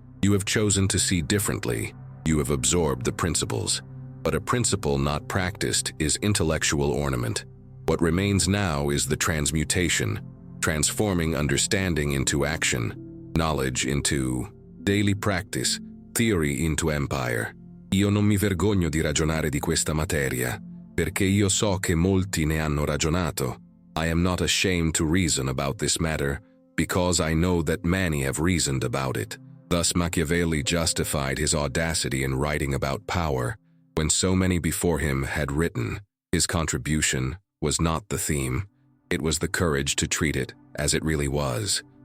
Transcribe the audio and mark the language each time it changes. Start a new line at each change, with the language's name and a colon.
English: You have chosen to see differently. You have absorbed the principles. But a principle not practiced is intellectual ornament. What remains now is the transmutation, transforming understanding into action, knowledge into daily practice, theory into empire.
Italian: Io non mi vergogno di ragionare di questa materia, perché io so che molti ne hanno ragionato.
English: I am not ashamed to reason about this matter, because I know that many have reasoned about it. Thus Machiavelli justified his audacity in writing about power, when so many before him had written. His contribution was not the theme. It was the courage to treat it as it really was.